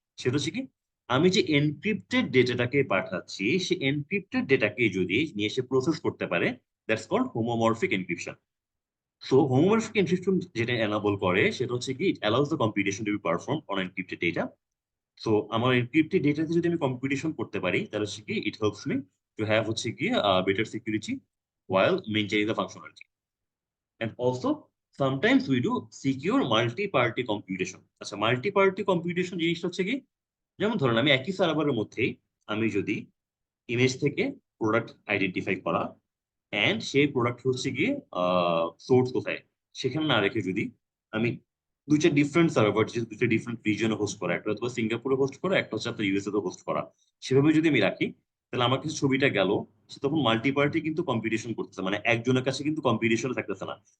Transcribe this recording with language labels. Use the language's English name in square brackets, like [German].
[Bangla] সেটা হচ্ছে কি, আমি যে এনক্রিপ্টেড ডেটাটাকে পাঠাচ্ছি, সেই এনক্রিপ্টেড ডেটাকে যদি নিয়ে এসে প্রসেস করতে পারে, [English] That's called homomorphic encryption. [Bangla] So homomorphic encryption যেটা এনাবল করে, সেটা হচ্ছে কি, [English] It allows the computation to be perform on encrypted data. [Bangla] So আমার এনক্রিপ্টেড ডেটাতে যদি আমি কম্পিটিশন করতে পারি, তাহলে হচ্ছে কি [English] It helps me to have হচ্ছে গিয়ে better security while maintaining the functionality. And also sometimes we do secure multi-party computation। [Bangla] আচ্ছা, মাল্টি-পার্টি কম্পিউটেশন জিনিসটা হচ্ছে কি, যেমন ধরেন আমি একই সার্ভারের মধ্যেই আমি যদি ইমেজ থেকে প্রোডাক্ট আইডেন্টিফাই করা এন্ড সেই প্রোডাক্ট হচ্ছে গিয়ে সোর্স কোথায় সেখানে না রেখে, যদি আমি দুইটা ডিফারেন্ট সার্ভার, যে দুইটা ডিফারেন্ট রিজনে হোস্ট করা, একটা হয়তো সিঙ্গাপুরে হোস্ট করা, একটা হচ্ছে আপনার ইউএসএ তে হোস্ট করা, সেভাবে যদি আমি রাখি, তাহলে আমার কাছে ছবিটা গেল, সে তখন মাল্টি পার্টি কিন্তু কম্পিটিশন করতেছে, মানে একজনের কাছে কিন্তু কম্পিটিশন থাকতেছে না।